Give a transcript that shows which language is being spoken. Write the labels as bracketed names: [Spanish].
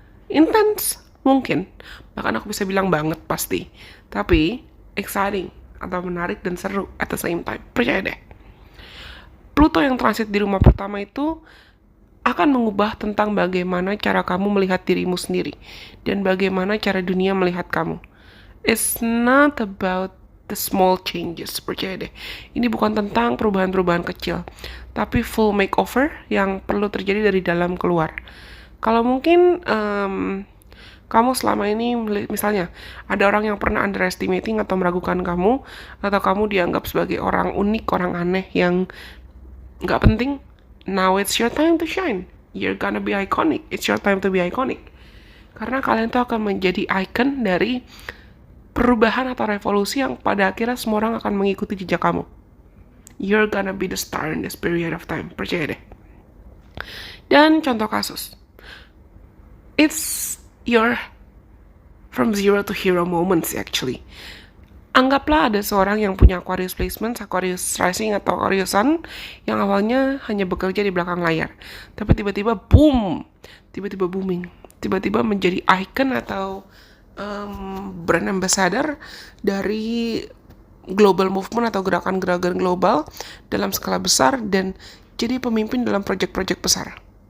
[Indonesian] Intense mungkin, bahkan aku bisa bilang banget pasti. Tapi exciting atau menarik dan seru [English] at the same time. [Indonesian] Percaya deh. Pluto yang transit di rumah pertama itu akan mengubah tentang bagaimana cara kamu melihat dirimu sendiri dan bagaimana cara dunia melihat kamu. [English] It's not about the small changes, [Indonesian] percaya deh. Ini bukan tentang perubahan-perubahan kecil, tapi [English] full makeover [Indonesian] yang perlu terjadi dari dalam keluar. Kalau mungkin kamu selama ini misalnya ada orang yang pernah underestimating atau meragukan kamu, atau kamu dianggap sebagai orang unik, orang aneh yang nggak penting, [English] now it's your time to shine. You're gonna be iconic. It's your time to be iconic. [Indonesian] Karena kalian tuh akan menjadi icon dari perubahan atau revolusi yang pada akhirnya semua orang akan mengikuti jejak kamu. [English] You're gonna be the star in this period of time. [Indonesian] Percaya deh. Dan contoh kasus. [English] It's your from zero to hero moments actually. [Indonesian] Anggaplah ada seorang yang punya Aquarius placement, Aquarius Rising atau Aquarius Sun yang awalnya hanya bekerja di belakang layar. Tapi tiba-tiba boom, tiba-tiba booming, tiba-tiba menjadi icon atau brand ambassador dari [English] global movement [Indonesian] atau gerakan-gerakan global dalam skala besar dan jadi pemimpin dalam proyek-proyek besar.